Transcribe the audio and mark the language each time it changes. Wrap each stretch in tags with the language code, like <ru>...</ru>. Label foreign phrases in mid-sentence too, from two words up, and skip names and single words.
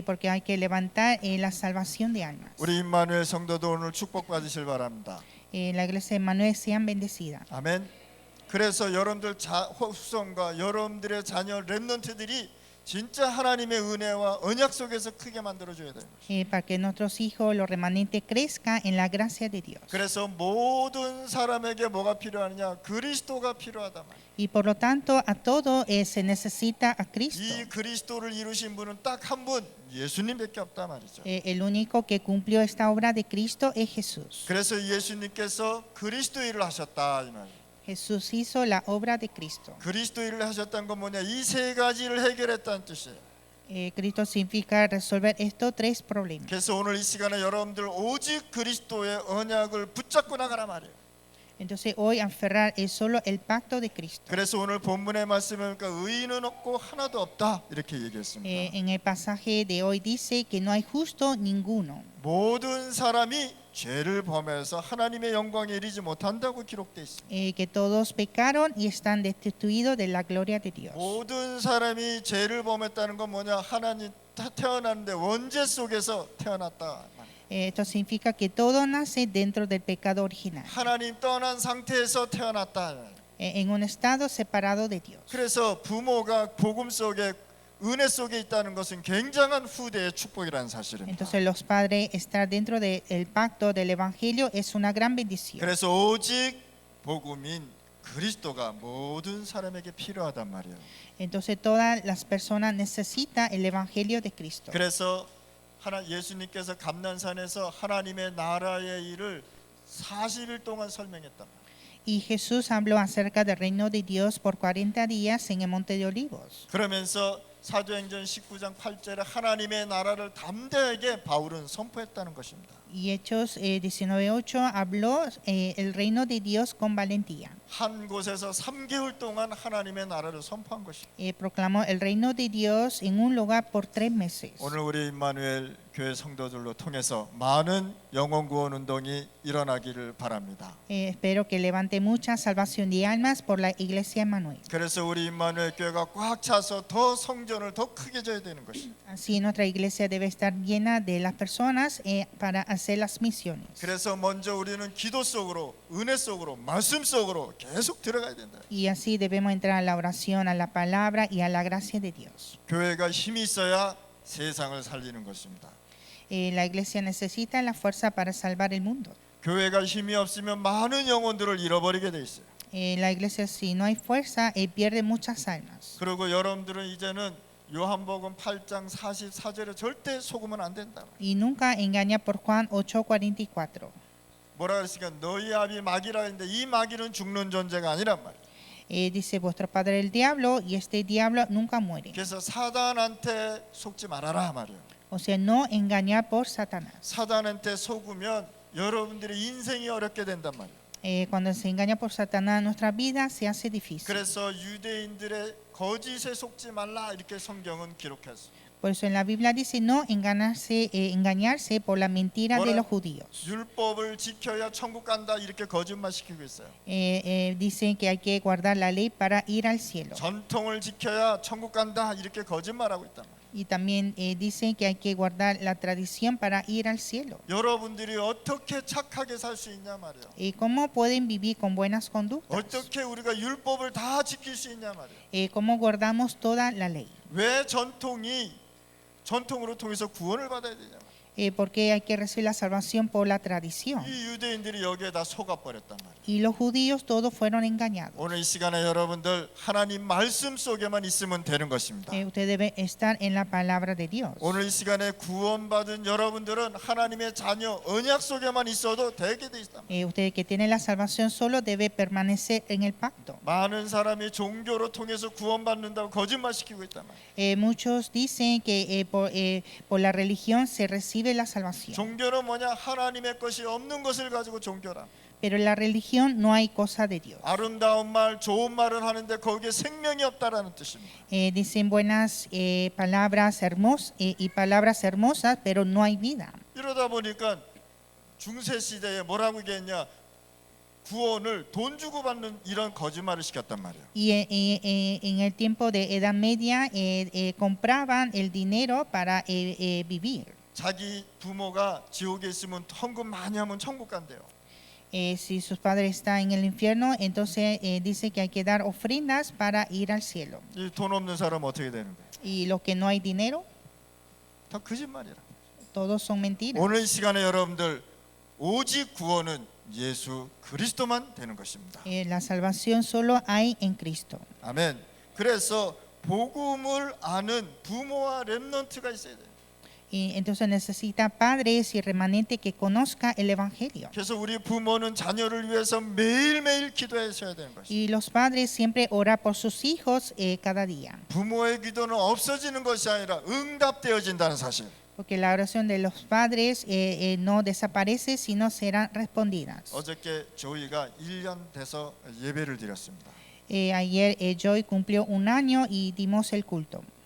<es>Porque hay que levantar la salvación de almas.</es> <ko>우리 임마누엘 성도도 오늘 축복받으실 바랍니다.</ko> <es>La iglesia de Emmanuel sean bendecidas.</es> <ko>아멘. 그래서 여러분들 후손과 여러분들의 자녀 렘넌트들이 진짜 하나님의 은혜와 언약 속에서 크게 만들어줘야 돼요.</ko> <es>Para que nuestros hijos, los remanentes, crezcan en la gracia de Dios.</es> <ko>그래서 모든 사람에게 뭐가 필요하느냐? 그리스도가 필요하다 말이에요.</ko> <es>Y por lo tanto, a todo se necesita a Cristo.</es> <ko>이 그리스도를 이루신 분은 딱 한 분, 예수님밖에 없다 말이죠.</ko> <es>El único que cumplió esta obra de Cristo es Jesús.</es> <ko>그래서 예수님께서 그리스도 일을 하셨다 이 말이에요.</ko> <es>Jesús hizo la obra de Cristo.</es> <ko>그리스도 일을 하셨다는 건 뭐냐? 이 세 가지를 해결했다는 뜻이에요.</ko> <es>Cristo significa resolver estos tres problemas.</es> <ko>그래서 오늘 이 시간에 여러분들 오직 그리스도의 언약을 붙잡고 나가라 말이에요.</ko> <es>Entonces hoy aferrar es solo el pacto de Cristo.</es> <ko>그래서 오늘 본문의 말씀에 보니까 의인은 없고 하나도 없다 이렇게 얘기했습니다.</ko> <es>En el pasaje de hoy dice que no hay justo ninguno.</es> <ko>모든 사람이 죄를 범해서 하나님의 영광에 이르지 못한다고 기록되어 있습니다.</ko> <es>Que todos pecaron y están destituidos de la gloria de Dios.</es> <ko>모든 사람이 죄를 범했다는 건 뭐냐? 하나님 태어났는데 원죄 속에서 태어났다.</ko> <es>Esto significa que todo nace dentro del pecado original,</es> <ko>하나님 떠난 상태에서 태어났다.</ko> <es>en un estado separado de Dios.</es> <ko>그래서 부모가 복음 속에 은혜 속에 있다는 것은 굉장한 후대의 축복이라는 사실입니다.</ko> <es>Entonces los padres estar dentro del pacto del evangelio es una gran bendición.</es> <ko>그래서 오직 복음인 그리스도가 모든 사람에게 필요하단 말이에요.</ko> <es>Entonces todas las personas necesitan el evangelio de Cristo.</es> <ko>그래서 예수님께서 감난산에서 하나님의 나라의 일을 40일 동안 설명했단 말이에요.</ko> <es>Y Jesús habló acerca del reino de Dios por 40 días en el monte de Olivos.</es> <ko>그러면서 사도행전 19장 8절에 하나님의 나라를 담대하게 바울은 선포했다는 것입니다.</ko> <es>Y Hechos 19:8 habló el reino de Dios con valentía.</es> <ko>한 곳에서 3개월 동안 하나님의 나라를 선포한 것입니다.</ko> <es>Proclamó el reino de Dios en un lugar por 3 meses.</es> <ko>오늘 우리 임마누엘 교회 성도들로 통해서 많은 영혼 구원 운동이 일어나기를 바랍니다.</ko> <es>Espero que levante mucha salvación de almas por la iglesia Emmanuel.</es> <ko>그래서 우리 임마누엘 교회가 꽉 차서 더 성전을 더 크게 져야 되는 것입니다.</ko> <es>Así nuestra iglesia debe estar llena de las personas para hacer las misiones.</es> <ko>그래서 먼저 우리는 기도 속으로, 은혜 속으로, 말씀 속으로 계속 들어가야 된다.</ko> <es>Y así debemos entrar a la oración, a la palabra y a la gracia de Dios.</es> <ko>교회가 힘이 있어야 세상을 살리는 것입니다.</ko> <es>La iglesia necesita la fuerza para salvar el mundo.</es> <ko>교회가 힘이 없으면 많은 영혼들을 잃어버리게 돼 있어요.</ko> <es>La iglesia, si no hay fuerza, pierde muchas almas.</es> <ko>그리고 여러분들은 이제는 요한복음 8장 44절에 절대 속으면 안 된다.</ko> <es>Y nunca engaña por Juan 8:44.</es> <ko>뭐라 그랬으니까 너희 아비 마귀라 했는데 이 마귀는 죽는 존재가 아니란 말이에요.</ko> <es>Dice vuestro padre el diablo y este diablo nunca muere.</es> <ko>그래서 사단한테 속지 말아라 말이에요.</ko> <es>O sea, no engañar por Satanás.</es> <ko>사단한테 속으면 여러분들의 인생이 어렵게 된단 말이에요.</ko> <es>Cuando se engaña por Satanás, nuestra vida se hace difícil.</es> <ko>그래서 유대인들의 거짓에 속지 말라 이렇게 성경은 기록했어요.</ko> <es>Por eso en la Biblia dice no engañarse por la mentira de los judíos.</es> <ko>율법을 지켜야 천국 간다 이렇게 거짓말 시키고 있어요.</ko> <es>Dicen que hay que guardar la ley para ir al cielo.</es> <ko>전통을 지켜야 천국 간다 이렇게 거짓말하고 있단 말이에요.</ko> <es>Y también dicen que hay que guardar la tradición para ir al cielo.</es> <ko>여러분들이 어떻게 착하게 살 수 있냐 말이에요.</ko> <es>¿Cómo pueden vivir con buenas conductas?</es> <ko>어떻게 우리가 율법을 다 지킬 수 있냐 말이에요.</ko> <es>¿Cómo guardamos toda la ley?</es> <ko>왜 전통으로 통해서 구원을 받아야 되냐 말이에요.</ko> <es>Porque hay que recibir la salvación por la tradición.</es> <ko>이 유대인들이 여기에 다 속아버렸단 말이에요.</ko> <es>Y los judíos todos fueron engañados.</es> <ko>오늘 이 시간에 여러분들 하나님 말씀 속에만 있으면 되는 것입니다.</ko> <es>Usted debe estar en la palabra de Dios.</es> <ko>오늘 이 시간에 구원받은 여러분들은 하나님의 자녀 언약 속에만 있어도 되게 돼 있단 말이에요.</ko> <es>Usted que tiene la salvación solo debe permanecer en el pacto.</es> <ko>많은 사람이 종교로 통해서 구원받는다고 거짓말 시키고 있단 말이에요.</ko> <es>Muchos dicen que por la religión se recibe la salvación.</es> <ko>종교는 뭐냐? 하나님의 것이 없는 것을 가지고 종교라.</ko> <es>pero en la religión no hay cosa de Dios.</es> <ko>아름다운 말, 좋은 말은 하는데 거기에 생명이 없다라는 뜻입니다.</ko> <es>Dicen buenas palabras y palabras hermosas, pero no hay vida.</es> <ko>이러다 보니까 중세 시대에 뭐라고 얘기했냐? 구원을 돈 주고 받는 이런 거짓말을 시켰단 말이에요.</ko> <es>Y en el tiempo de Edad Media compraban el dinero para vivir.</es> <ko>자기 부모가 지옥에 있으면 헌금 많이 하면 천국 간대요.</ko> <es>Si sus padres están en el infierno, entonces dice que hay que dar ofrendas para ir al cielo.</es> <ko>이 돈 없는 사람 어떻게 되는 거예요?</ko> <es>Y los que no hay dinero,</es> <ko>다 거짓말이라.</ko> <es>todos son mentiras.</es> <ko>오늘 이 시간에 여러분들 오직 구원은 예수 그리스도만 되는 것입니다.</ko> <es>La salvación solo hay en Cristo.</es> <ko>아멘. 그래서 복음을 아는 부모와 렘넌트가 있어야 돼요.</ko> <es>Y entonces necesita padres y remanente que conozca el evangelio.</es> <ko>그래서 우리 부모는 자녀를 위해서 매일매일 기도하셔야 되는 것입니다.</ko> <es>Y los padres siempre oran por sus hijos cada día.</es> <ko>부모의 기도는 없어지는 것이 아니라 응답되어진다는 사실.</ko> <es>Porque la oración de los padres no desaparece, sino serán respondidas.</es> <ko>어저께 조이가 1년 돼서 예배를 드렸습니다.</ko> <es>Ayer Joy cumplió un año y dimos el culto.</es>